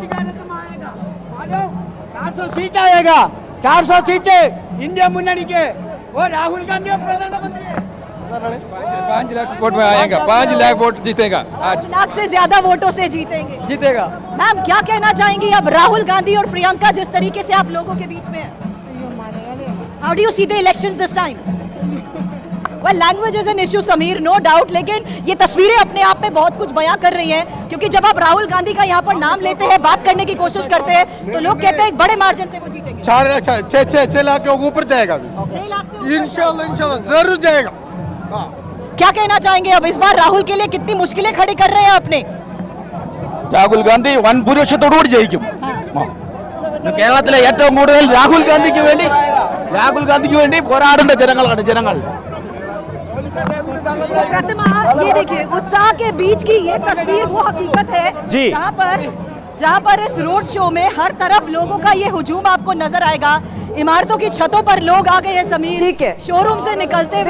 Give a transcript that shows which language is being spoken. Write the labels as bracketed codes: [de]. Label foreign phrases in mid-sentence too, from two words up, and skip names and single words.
[hi] 400 सीट आएगा, 400 सीटें इंडिया मुन्नी के, और राहुल गांधी प्रधानमंत्री 5 लाख वोट में आएगा, 5 लाख वोट जीतेगा। 5 लाख से ज्यादा वोटों से जीतेगा। मैम, क्या कहना चाहेंगी अब राहुल गांधी और प्रियंका जिस तरीके से आप लोगों के बीच में है? [en] How do you see the elections this time? वेल, language is an issue [hi] समीर, [en] no doubt, [hi] लेकिन ये तस्वीरें अपने आप में बहुत कुछ बयां कर रही हैं, क्योंकि जब आप राहुल गांधी का यहाँ पर नाम लेते हैं, बात करने की कोशिश करते हैं, तो लोग कहते हैं बड़े मार्जिन से वो जीतेंगे। 6 लाख के ऊपर जाएगा, 6 लाख से इंशाल्लाह जरूर जाएगा। क्या कहना चाहेंगे अब इस बार राहुल के लिए कितनी मुश्किलें खड़ी कर रहे हैं अपने? [ml] രാഹുൽ ഗാന്ധി വൻ ഭൂരിപക്ഷത്തോടുകൂടി ജയിക്കും. കേരളത്തിലെ ഏറ്റവും കൂടുതൽ രാഹുൽ ഗാന്ധിക്ക് വേണ്ടി പോരാടുന്ന ജനങ്ങൾ. [hi] प्रतिमा, ये देखिए, उत्साह के बीच की ये तस्वीर वो हकीकत है जहाँ पर इस [en] road show [hi] में हर तरफ लोगों का ये हुजूम आपको नजर आएगा। इमारतों की छतों पर लोग आ गए हैं समीर। ठीक है, शोरूम से निकलते हुए।